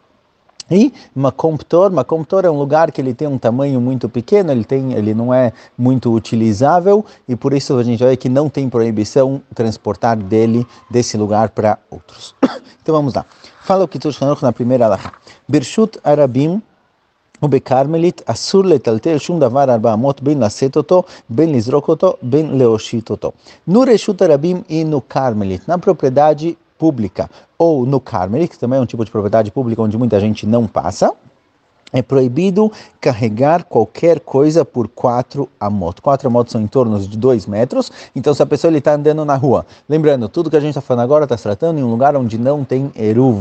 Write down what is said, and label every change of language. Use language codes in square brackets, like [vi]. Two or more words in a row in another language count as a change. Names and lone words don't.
[pt] E Makom Ptor é um lugar que ele tem um tamanho muito pequeno, ele não é muito utilizável, e por isso a gente vai ver que não tem proibição transportar desse lugar para outros. Então vamos lá. Fala o Kitzur Haruch na primeira alahá. [he] ברשות הרבים ובכרמלית אסור לטלטל שום דבר 400 בין לשאת אותו, בין לזרוק אותו, בין להושיט אותו. [pt] No [he] רשות הרבים [pt] e no Carmelit, na propriedade pública ou no Carmelit, que também é um tipo de propriedade pública onde muita gente não passa, é proibido carregar qualquer coisa por 4 amot. 4 amot são em torno de 2 metros. Então, se a pessoa está andando na rua, lembrando, tudo que a gente está falando agora está se tratando em um lugar onde não tem eruv.